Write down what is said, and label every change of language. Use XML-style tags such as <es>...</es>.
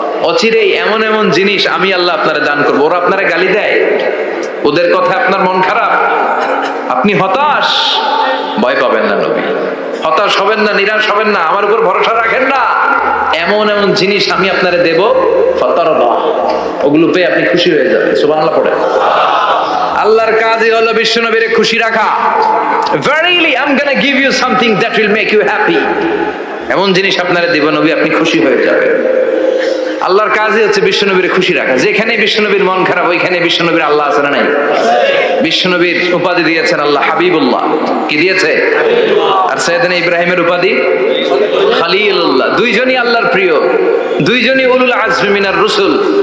<bn>অচিরেই এমন এমন জিনিস আমি আল্লাহ আপনারে দান করবো। ওরা আপনারা গালি দেয়, ওদের কথা আপনার মন খারাপ, আপনি হতাশ, ভয় পাবেন না নবী, হতাশ হবেন না, নিরাশ হবেন না, আমার উপর ভরসা রাখেন না। এমন এমন জিনিস আমি আপনারে দেব, ফাতারদা, ওগুলো পেয়ে আপনি খুশি হয়ে যাবেন। সুবহানাল্লাহ পড়েন। আল্লাহর কাজই হলো বিশ্বনবীরে খুশি রাখা।</bn> <en>Verily I'm gonna give you something that will make you happy.</en> <bn>এমন জিনিস আপনারে দেব নবী, আপনি খুশি হয়ে যাবেন। আল্লাহর কাজই হচ্ছে বিশ্বনবীর খুশি রাখা। যেখানে বিশ্বনবীর মন খারাপ, ওইখানে বিশ্বনবীর আল্লাহ আছে না নাই? বিশ্বনবীর উপাধি দিয়েছেন আল্লাহ হাবিবুল্লাহ। কি দিয়েছে? আর সাইয়েদনা ইব্রাহিমের উপাধি খলিলুল্লাহ। দুইজনই আল্লাহর প্রিয়, দুইজনই উলুল আজমি মিনার রসুল।</bn>